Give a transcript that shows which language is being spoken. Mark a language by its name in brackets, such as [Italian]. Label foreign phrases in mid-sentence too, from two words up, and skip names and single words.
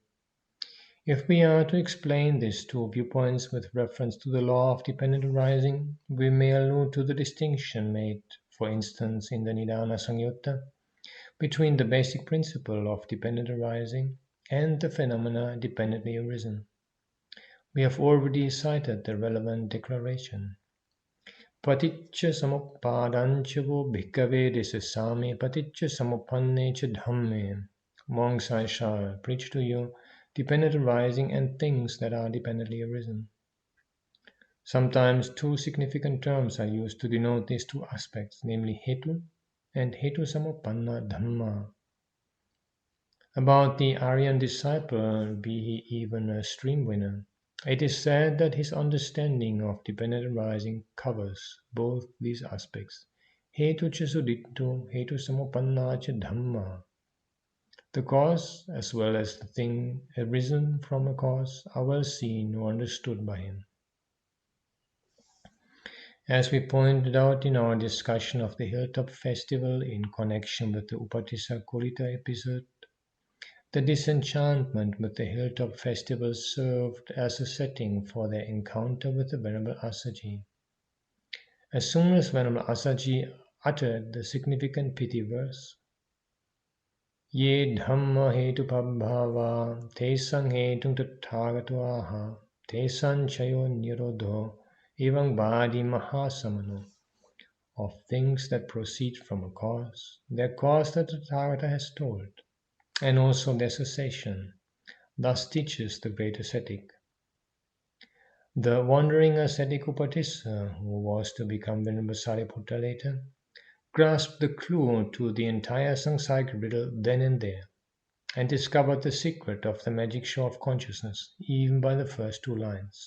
[English] If we are to explain these 2 viewpoints with reference to the law of dependent arising, we may allude to the distinction made, for instance, in the Nibbāna Samyutta, between the basic principle of dependent arising and the phenomena dependently arisen. We have already cited the relevant declaration. [Pali] Paticca samuppadancha vo bhikkhave disasami paticca samuppanne cha dhamme. [English] Monks, I shall preach to you dependent arising and things that are dependently arisen. Sometimes 2 significant terms are used to denote these 2 aspects, namely hetu and [Pali] hetu samuppanna dhamma. [English] About the Aryan disciple, be he even a stream winner, it is said that his understanding of dependent arising covers both these aspects. [Pali] Hetu cha sudittu, hetu samuppanna cha dhamma. [English] The cause, as well as the thing arisen from a cause, are well seen or understood by him. As we pointed out in our discussion of the Hilltop Festival in connection with the Upatissa Kolita episode, the disenchantment with the Hilltop Festival served as a setting for their encounter with the Venerable Assaji. As soon as Venerable Assaji uttered the significant pity verse, [Pali] Ye dhamma hetu pabhava, tesang hetung tathagato aha, tesang chayo nirodho, evang bhadi mahasamano. [English] Of things that proceed from a cause, their cause the Tathagata has told, and also their cessation. Thus teaches the great ascetic. The wandering ascetic Upatissa, who was to become Venerable Sariputta later, grasped the clue to the entire samsaric riddle then and there, and discovered the secret of the magic show of consciousness even by the first 2 lines.